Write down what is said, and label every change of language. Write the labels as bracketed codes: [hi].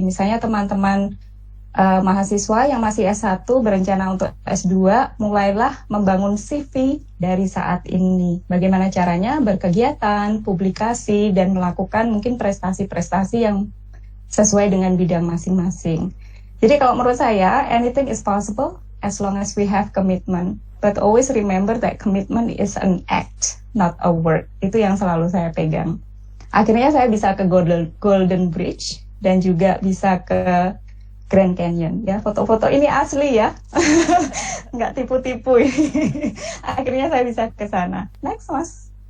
[id] Misalnya teman-teman mahasiswa yang masih S1 berencana untuk S2, mulailah membangun CV dari saat ini. Bagaimana caranya? Berkegiatan, publikasi, dan melakukan mungkin prestasi-prestasi yang sesuai dengan bidang masing-masing. Jadi kalau menurut saya, [en] anything is possible as long as we have commitment. But always remember that commitment is an act, not a word. [id] Itu yang selalu saya pegang. Akhirnya saya bisa ke Golden Bridge dan juga bisa ke Grand Canyon ya. Foto-foto ini asli ya, nggak tipu-tipu ini. Akhirnya saya bisa ke sana. Next, Mas.